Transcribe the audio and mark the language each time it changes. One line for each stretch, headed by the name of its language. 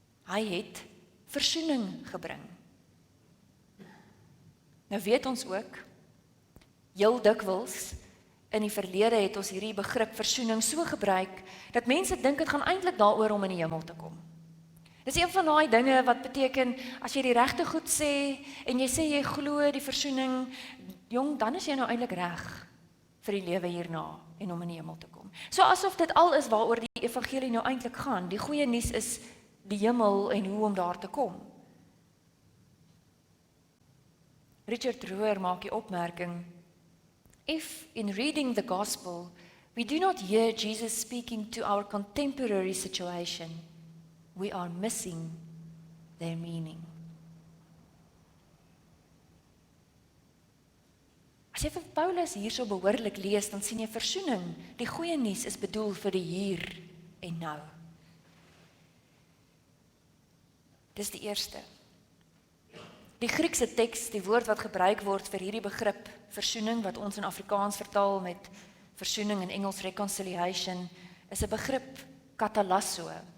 Afrikaans: Hy het versoening gebring. Nou weet ons ook, heel dikwels In die verlede het ons hierdie begrip versoening so gebruik, dat mense dink dit gaan eintlik daaroor om in die hemel te kom. Dis een van daai dinge wat beteken, as jy die regte goed sê, en jy sê jy glo die versoening, jong, dan is jy nou eintlik reg vir die lewe hierna, en om in die hemel te kom. So asof dit al is waaroor die evangelie nou eintlik gaan. Die goeie nuus is die hemel en hoe om daar te kom.
English: Richard Rohr
Afrikaans: maak die opmerking,
English: if in reading the gospel, we do not hear Jesus speaking to our contemporary situation, we are missing their meaning.
Afrikaans: As jy vir Paulus hier so behoorlik lees, dan sien jy versoening. Die goeie nuus is bedoel vir die hier en nou. Dis die eerste. Die Griekse teks, die woord wat gebruik word vir hierdie begrip versoening, wat ons in Afrikaans vertaal met versoening in Engels reconciliation, is 'n begrip katalasso.